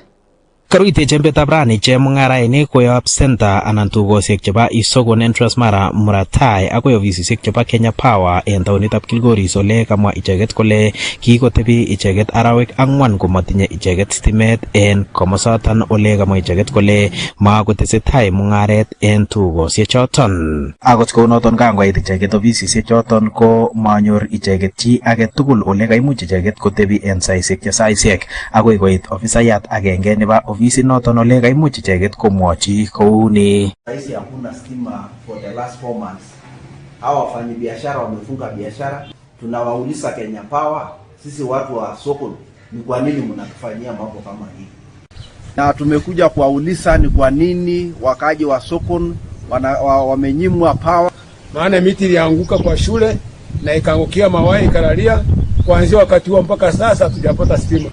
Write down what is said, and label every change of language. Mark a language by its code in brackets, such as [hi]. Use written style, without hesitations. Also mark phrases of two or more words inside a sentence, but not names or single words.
[kln] Karuite chembetab rani chemung'arainik koyob center anan tugosiek chebo Isogon Entrance Mara Muratai akoi ofisisiek chebo Kenya Power en taonitab Kilgoris ole kamwa icheket kole kikotebi icheket arawek 4 komatinye icheket stimet en komosoton ole kamwa icheket kole makotesetai mung'aret en tugosiek choton. Akot kounoton kangoit icheket ofisisiek choton ko manyor icheket chi age tugul ole kaimuch icheket kotebi en saisiek akoi koit ofisayat agenge nebo ofisi noton ole kaimuch icheket komwochi kouni. [sw] Saisi hakuna stima [en] for the last 4 months. [sw] Hawa wafanyabiashara wamefunga biashara. Tunawauliza Kenya Power, sisi watu wa soko, ni kwa nini mnatufanyia mambo kama hii? Na tumekuja kuwauliza ni kwa nini wakaji wa soko wamenyimwa power. Maana miti ilianguka kwa shule na ikaangukia mawaya ikalalia, kuanzia wakati huo mpaka sasa hatujapata stima.